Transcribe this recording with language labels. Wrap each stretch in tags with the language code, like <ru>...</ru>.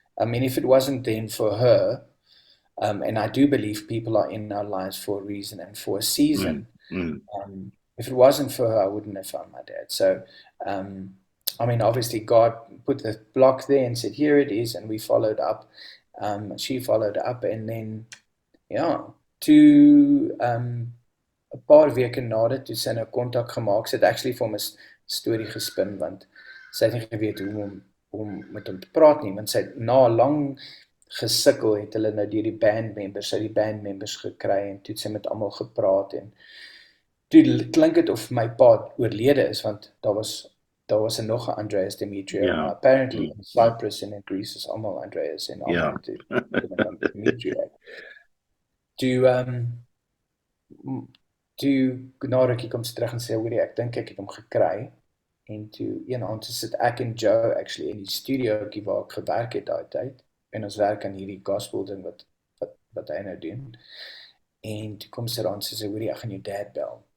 <en>I mean, if it wasn't then for her, and I do believe people are in our lives for a reason and for a season. If it wasn't for her, I wouldn't have found my dad. So, I mean, obviously God put the block there and said, here it is, and we followed up. She followed up, and then,</en> <af>toe 'n paar weke nadat, toe sy nou kontak gemaak, sy het actually vir hom 'n storie gespin, want sy het nie geweet hoe om met hom te praat nie, want sy het na lang gesukkel, het hulle nou deur die bandmembers gekry, en toe het sy met almal gepraat, en toe klink het of my pa oorlede is, want daar was nog 'n Andreas Demetriou. Apparently in Cyprus and in Greece is almal Andreas en almal Demetriou. Toe na rukkie kom sy terug en sê, hoorie, ek dink ek het hom gekry, en toe een aand sit ek en Joe actually in die studiootjie waar ek gewerk het daai tyd, en ons werk aan hierdie gospel ding wat hy nou doen, en toe kom sy aan, sy sê, hoorie, ek gaan jou dad bel.</af>